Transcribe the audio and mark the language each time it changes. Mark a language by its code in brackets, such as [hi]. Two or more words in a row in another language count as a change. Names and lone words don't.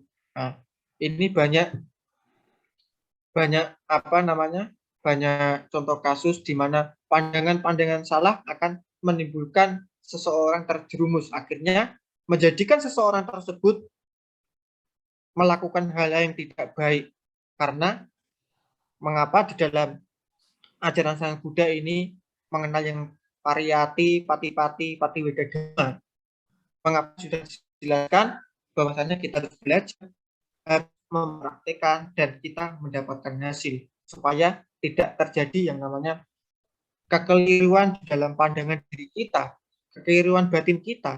[id] Nah, ini banyak banyak contoh kasus di mana pandangan-pandangan salah akan menimbulkan seseorang terjerumus, akhirnya menjadikan seseorang tersebut melakukan hal yang tidak baik. Karena mengapa di dalam ajaran Sang Buddha ini mengenal yang [pi] pariyati, pati-pati, patiwedadama. [id] Mengapa sudah dijelaskan bahwasanya kita harus belajar, harus mempraktikkan dan kita mendapatkan hasil supaya tidak terjadi yang namanya kekeliruan di dalam pandangan diri kita, kekeliruan batin kita.